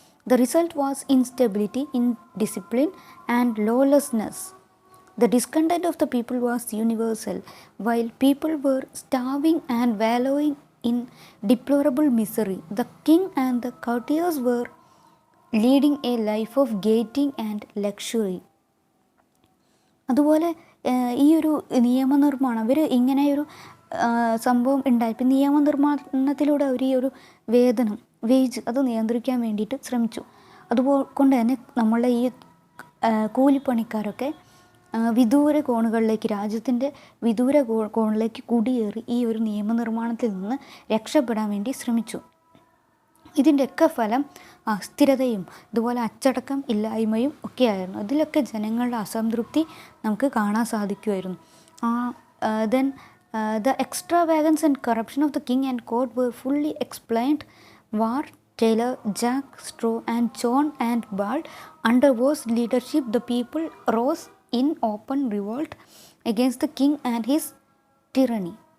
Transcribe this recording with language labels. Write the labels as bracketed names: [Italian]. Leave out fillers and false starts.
[English] The result was instability, indiscipline, and lawlessness. The discontent of the people was universal. While people were starving and wallowing in deplorable misery, the king and the courtiers were leading a life of gaiety and luxury. [Malayalam] അതുപോലെ ഈ ഒരു നിയമനിർമ്മാണം ഇങ്ങനെയൊരു സംഭവം ഉണ്ടായപ്പോൾ നിയമനിർമ്മാണത്തിലൂടെ അവർ ഈ ഒരു wage അത് നിയന്ത്രിക്കാൻ വേണ്ടിയിട്ട് ശ്രമിച്ചു. അതുകൊണ്ട് തന്നെ നമ്മളുടെ ഈ കൂലിപ്പണിക്കാരൊക്കെ വിദൂര കോണുകളിലേക്ക് രാജ്യത്തിൻ്റെ വിദൂര കോണിലേക്ക് കുടിയേറി ഈ ഒരു നിയമനിർമ്മാണത്തിൽ നിന്ന് രക്ഷപ്പെടാൻ വേണ്ടി ശ്രമിച്ചു. ഇതിൻ്റെയൊക്കെ ഫലം അസ്ഥിരതയും അതുപോലെ അച്ചടക്കം ഇല്ലായ്മയും ഒക്കെയായിരുന്നു. അതിലൊക്കെ ജനങ്ങളുടെ അസംതൃപ്തി നമുക്ക് കാണാൻ സാധിക്കുമായിരുന്നു. [English] Then the extravagance and corruption of the king and court were fully explained. War, Taylor, Jack Straw and John and Ball. Under War's leadership, the people rose in open revolt against the king and his tyranny.